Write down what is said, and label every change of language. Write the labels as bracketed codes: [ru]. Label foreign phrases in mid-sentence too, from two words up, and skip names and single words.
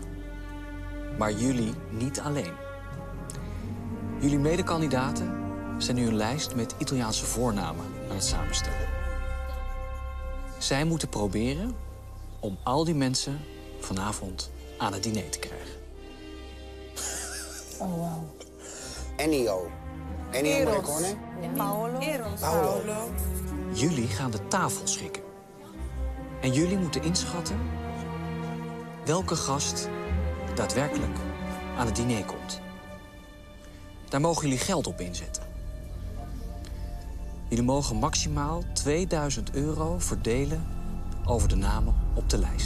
[nl] Maar jullie niet alleen. Jullie medekandidaten zijn nu een lijst met Italiaanse voornamen aan het samenstellen. Zij moeten proberen om al die mensen vanavond aan het diner te krijgen. Oh, wow. Ennio. Ennio Morricone. Paolo. Paolo. Jullie gaan de tafel schikken. En jullie moeten inschatten welke gast daadwerkelijk aan het diner komt. Daar mogen jullie geld op inzetten. Jullie mogen maximaal €2000 verdelen over de namen op de lijst.